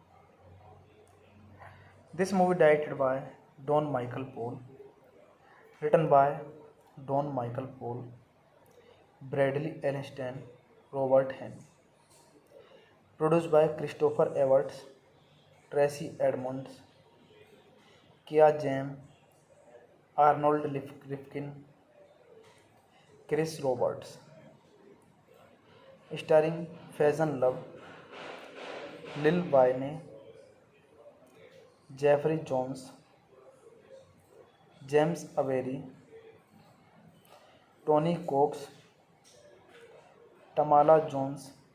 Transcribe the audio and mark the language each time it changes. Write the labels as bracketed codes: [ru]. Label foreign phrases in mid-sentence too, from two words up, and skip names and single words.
[en] This movie directed by Don Michael Paul, written by Don Michael Paul, Bradley Einstein, Robert Henn, produced by Christopher Everts, ट्रेसी एडमंड्स, किया जैम, आर्नोल्ड रिफकिन, क्रिस रॉबर्ट्स, स्टारिंग फैजन लव, लिल वाइने, जेफरी जोन्स, जेम्स अवेरी, टोनी कोक्स, टमाला जोन्स,